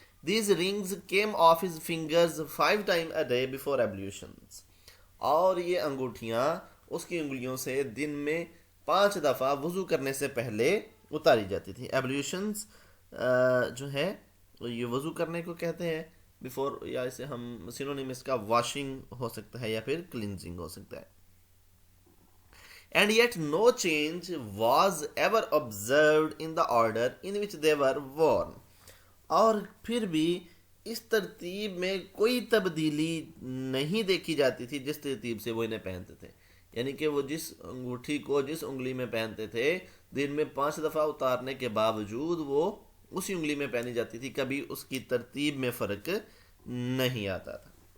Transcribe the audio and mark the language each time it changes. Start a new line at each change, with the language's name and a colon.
English: These rings came off his fingers 5 times a day before ablutions.
Urdu: اور یہ انگوٹھیاں اس کی انگلیوں سے دن میں 5 دفعہ وضو کرنے سے پہلے اتاری جاتی تھی. ایبلیوشنز جو ہے یہ وضو کرنے کو کہتے ہیں بیفور، یا اسے ہم سینونیم اس کا واشنگ ہو سکتا ہے یا پھر کلینزنگ ہو سکتا ہے.
English: And yet no change was ever observed in the order in which they were worn.
Urdu: اور پھر بھی اس ترتیب میں کوئی تبدیلی نہیں دیکھی جاتی تھی جس ترتیب سے وہ انہیں پہنتے تھے. یعنی کہ وہ جس انگوٹھی کو جس انگلی میں پہنتے تھے، دن میں 5 دفعہ اتارنے کے باوجود وہ اسی انگلی میں پہنی جاتی تھی، کبھی اس کی ترتیب میں فرق نہیں آتا تھا.